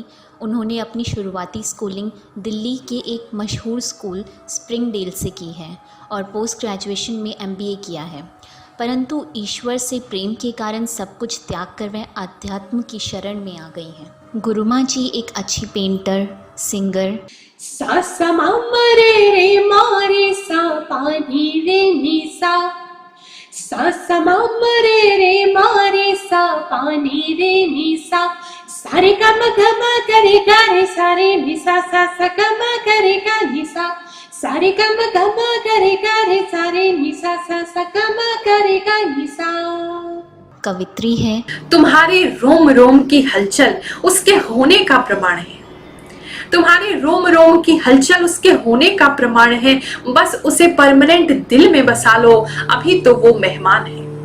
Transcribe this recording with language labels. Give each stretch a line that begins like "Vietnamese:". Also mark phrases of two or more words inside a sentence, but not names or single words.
Hindi: उन्होंने अपनी शुरुआती स्कूलिंग दिल्ली के एक मशहूर स्कूल स्प्रिंगडेल से की है और
English: post graduation
Hindi: में MBA किया है, परंतु ईश्वर से प्रेम के कारण सब कुछ त्याग कर वह अध्यात्म की शरण में आ गई हैं। गुरु माँ जी एक अच्छी पेंटर, सिंगर, सा सा मा म रे रे मा रे सा पा नी रे नी सा, सा सा मा म रे रे मा रे सा पा नी रे नी सा, सारे ग म ग म ग रे सा रे नि सा सा ग म ग नि सा, सारे ग म ग म ग सा रे नि सा सा ग म ग नि सा। कवित्री है। तुम्हारे रोम रोम की हलचल उसके होने का प्रमाण है। तुम्हारे रोम रोम की हलचल उसके होने का प्रमाण है। बस उसे परमानेंट दिल में बसा लो, अभी तो वो मेहमान है।